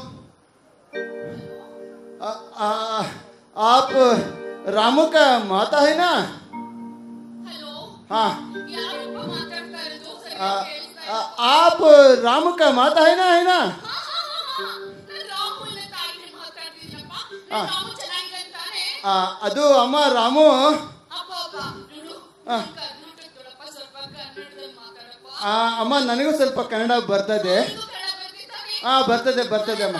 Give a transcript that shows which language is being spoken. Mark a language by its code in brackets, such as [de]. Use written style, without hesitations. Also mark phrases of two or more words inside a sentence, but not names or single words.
[hi] आप रामू का माता है ना? हेलो हाँ [kn] ಯಾರಪ್ಪ ಮಾತಾಡ್ತಾ ಇರೋದು? [hi] आप रामू का माता है ना? [kn] ರಾಮು ಇಲ್ಲ ತಾಯಿ ಮಾತಾಡ್ತಿದ್ರಪ್ಪ. ರಾಮು ಚೆನ್ನಾಗಿದ್ದಾನೆ ತಾನೆ? ಅದು ಅಮ್ಮ ರಾಮು. ಅಪ್ಪ ನೋಡು ನೋಡಪ್ಪ ಸ್ವಲ್ಪ ಕನ್ನಡದಲ್ಲಿ ಮಾತಾಡಪ್ಪ. ಅಮ್ಮ ನನಗೂ ಸ್ವಲ್ಪ ಕನ್ನಡ ಬರ್ತದೆ. ಬರ್ತದೆ ಅಮ್ಮ.